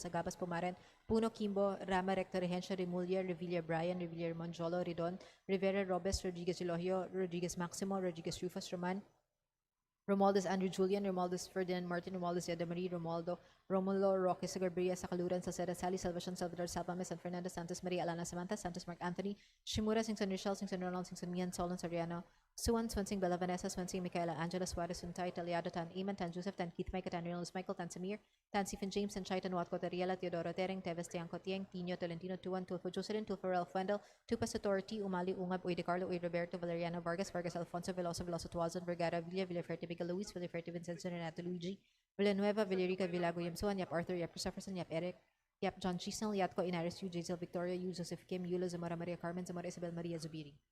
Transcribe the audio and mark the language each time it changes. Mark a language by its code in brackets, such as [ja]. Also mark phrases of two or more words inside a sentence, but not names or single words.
[en] Sagabas, Pumaren, Puno, Kimbo, Rama, Recto, Regencia, Remulia, Revilla, Brian, Revilla, Monjolo, Ridon, Rivera, Robes, Rodriguez, Elohio, Rodriguez, Maximo, Rodriguez, Rufus, Roman, Romualdez, Andrew Julian, Romualdez, Ferdinand Martin, Romualdez, Yadamari, Romualdo, Romulo, Roque, Sagarbria, Sakaluran, Salceda, Sally, Salvacion, Salvador, Salvame, San Fernando, Santos, Maria, Alana, Samantha, Santos, Mark Anthony, Shimura, Singson, Rochelle, Singson, Ronald, Singson, Mian, Solon, Soriano, Suwan, Swansing, Bella Vanessa, Swansing, Michaela, Angela, Suarez, Suntay, Taliado, Tan Iman, Tan Joseph, Tan Keith, Mike, Tan Reynolds, Michael, Tan Samir, Tan Stephen James, Tan Chaitan, Watco, Tariela, Teodoro, Tereng, Teves, Tiangco, Tiang, Tino, Tolentino, Tuan, Tulfo, Jocelyn, Tulfo, Ralph Wendell, Tupas, T. Umali, Ungab, Uy, De Carlo, Uy, Roberto, Valeriano, Vargas, Alfonso, Veloso, Tuazon, Vergara, Villaferte, Miguel Luis, Villaferte, Vincenzo, Renato, Luigi, Villanueva, Villarica, Villago, Yamsuan, Yap Arthur, Yap Christopherson, Yap Eric, Yap John Chisnell, Yatco, Inaris, Yu, Jazel, Victoria, Yu, Joseph Kim, Yulo, Zamora, Maria Carmen, Zamora, Isabel, Maria Zubiri.